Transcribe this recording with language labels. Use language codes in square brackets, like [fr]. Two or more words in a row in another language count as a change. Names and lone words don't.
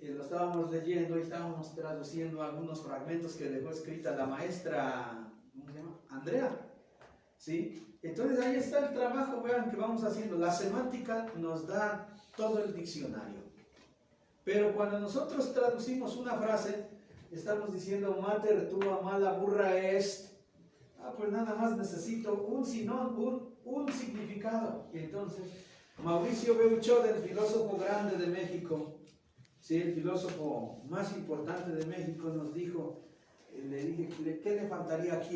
[es] Lo estábamos leyendo y estábamos traduciendo algunos fragmentos que dejó escrita la maestra, ¿cómo se llama? Andrea. ¿sí? Entonces ahí está el trabajo, vean, que vamos haciendo. La semántica nos da todo el diccionario. Pero cuando nosotros traducimos una frase, estamos diciendo [la] mater tua mala burra est. [es] Pues nada más necesito un significado. Y entonces, Mauricio Beuchot, el filósofo grande de México, sí, el filósofo más importante de México, nos dijo, le dije, ¿qué le faltaría aquí?